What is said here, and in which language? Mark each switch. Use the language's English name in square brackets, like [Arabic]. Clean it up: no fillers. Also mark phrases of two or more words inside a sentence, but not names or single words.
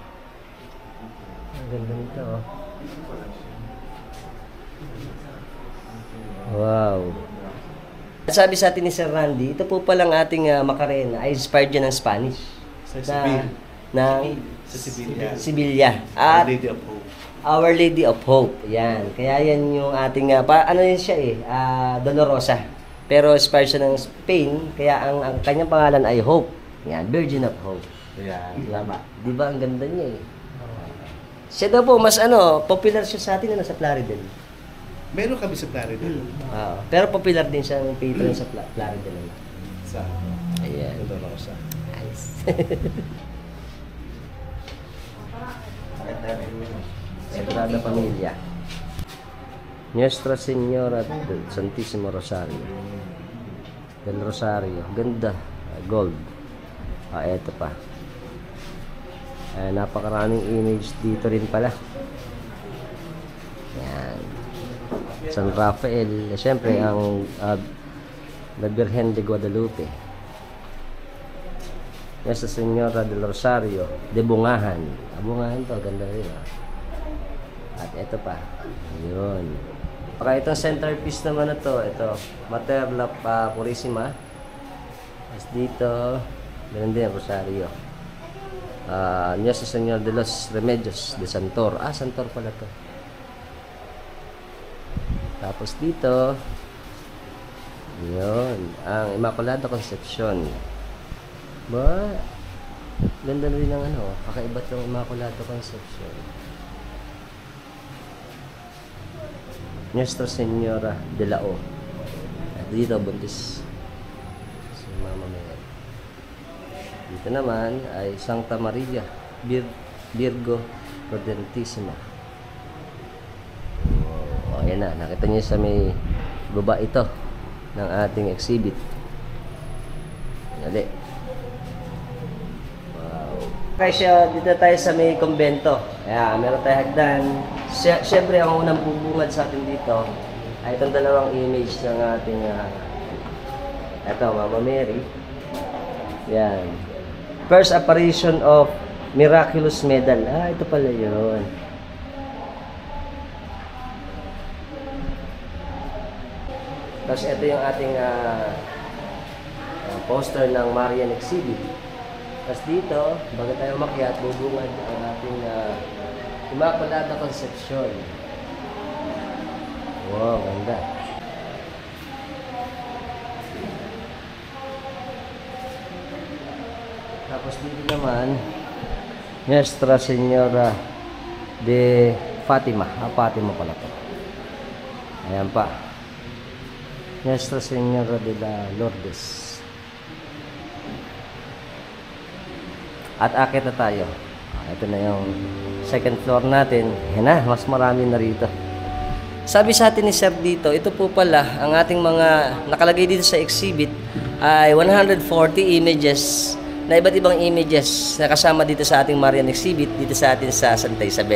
[Filipino] Ang ganda nito, oh. Wow. Sabi sa atin ni Sir Randy, ito po palang ating Macarena ay inspired yan ng Spanish. Sa Seville. Sa Sevilla. Sevilla. Our At Lady of Hope. Our Lady of Hope. Yan. Kaya yan yung ating, ano yun siya Dolorosa. Pero inspired siya ng Spain, kaya ang kanyang pangalan ay Hope. Yan, Virgin of Hope. Yan. Tama. Di ba ang ganda niya eh? Siya daw po, mas popular siya sa atin na nasa Plaridel. Meron kami sa Plaridel. Pero popular din siyang patron sa Plaridel. Sa Ayan. Dolorosa. Nice. Sagrada Familia. Nuestra Señora del Santísimo Rosario. Del Rosario. Ganda. Gold. Eto pa. Napakaraming image dito rin pala. Yan. San Rafael. Siyempre, ang La Virgen de Guadalupe. Nuestra Señora del Rosario de Bungahan. Bungahan to, ganda rin. At ito pa. Yun. Okay, itong centerpiece naman na to. Ito, Mater La Purísima. Tapos dito, ganun din, Rosario. Nuestra Señora de los Remedios de Santor. Santor pala to. Tapos dito, yun, ang Immaculada Concepcion. Ba, ganda na rin ng kakaiba itong Immaculada Concepcion. Nuestra Señora de la O. At dito, buntis si Mama Mary. Dito naman ay Santa Maria Virgo Prudentísima. Ayan na, nakita niyo sa may baba ito ng ating exhibit. Dali. Wow. Okay, dito tayo sa may kumbento. Meron tayo hagdan. Siyempre, ang unang bubungad sa atin dito ay itong dalawang image ng ating ito, Mama Mary. Yan. [English] First apparition of Miraculous Medal. [Filipino] Ito pala yun. Tapos ito yung ating poster ng Marian exhibit. Tapos dito, bago tayo umakyat, bubungad ang ating Immaculada Concepcion. Wow, ganda. Tapos dito naman, Nuestra Señora de Fatima. Fatima pala to. Ayan pa. Nuestra Señora de la Lourdes. At akit na tayo. Ito na yung second floor natin. Yan na, mas marami na rito. Sabi sa atin ni Sir dito, ito po pala, ang ating mga nakalagay dito sa exhibit ay 140 images na iba't ibang images na kasama dito sa ating Marian exhibit dito sa atin sa Santa Isabel.